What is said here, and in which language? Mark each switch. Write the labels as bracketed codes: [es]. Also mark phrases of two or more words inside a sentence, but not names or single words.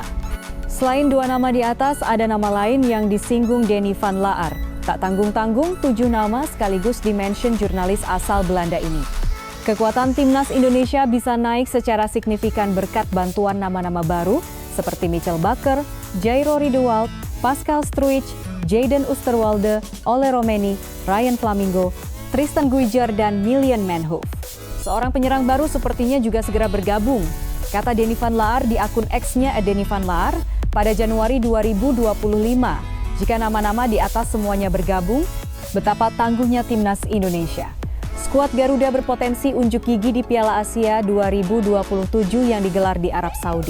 [id] Selain dua nama di atas, ada nama lain yang disinggung Denny van Laar. Tak tanggung-tanggung, 7 nama sekaligus dimention jurnalis asal Belanda ini. Kekuatan timnas Indonesia bisa naik secara signifikan berkat bantuan nama-nama baru seperti Michel Bakker, Jairo Riedewald, Pascal Struijk, Jayden Oosterwolde, Ole Romeni, Ryan Flamingo, Tristan Guijer, dan Milian Manhoef. Seorang penyerang baru sepertinya juga segera bergabung, kata Denny van Laar di akun X-nya @dennyvanlaar pada Januari 2025. Jika nama-nama di atas semuanya bergabung, betapa tangguhnya timnas Indonesia. Skuad Garuda berpotensi unjuk gigi di Piala Asia 2027 yang digelar di Arab Saudi.